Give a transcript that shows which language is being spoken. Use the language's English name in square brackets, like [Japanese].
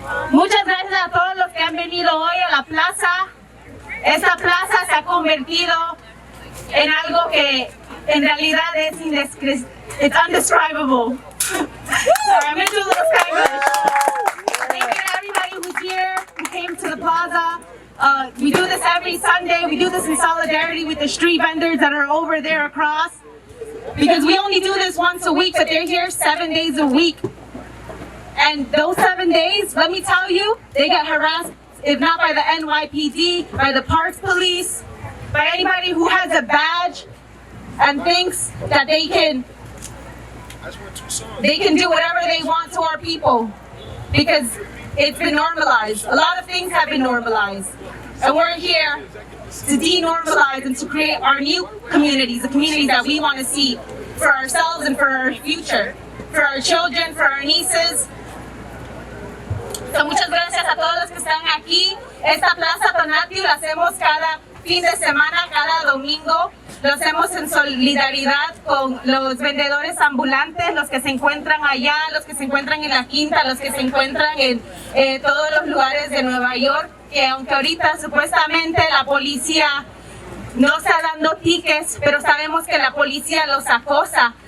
[Spanish] Muchas gracias a todos los que han venido hoy a la plaza. Esta plaza se ha convertido en algo que en realidad es [English] It's undescribable. Sorry, I'm gonna do a little Spanish. Thank you to everybody who's here, who came to the plaza. We do this every Sunday. We do this in solidarity with the street vendors that are over there across. Because we only do this once a week, but they're here 7 days a week. And those 7 days, let me tell you, they get harassed, if not by the NYPD, by the Parks Police, by anybody who has a badge and thinks that they can do whatever they want to our people. Because it's been normalized. A lot of things have been normalized. And we're here to denormalize and to create our new communities, the communities that we want to see for ourselves and for our future, for our children, for our nieces. [Spanish] So muchas gracias a todos los que están aquí. Esta Plaza Tonatiuh la hacemos cada fin de semana, cada domingo. Lo hacemos en solidaridad con los vendedores ambulantes, los que se encuentran allá, los que se encuentran en la Quinta, los que se encuentran en todos los lugares de Nueva York, que aunque ahorita supuestamente la policía no está dando tickets, pero sabemos que la policía los acosa.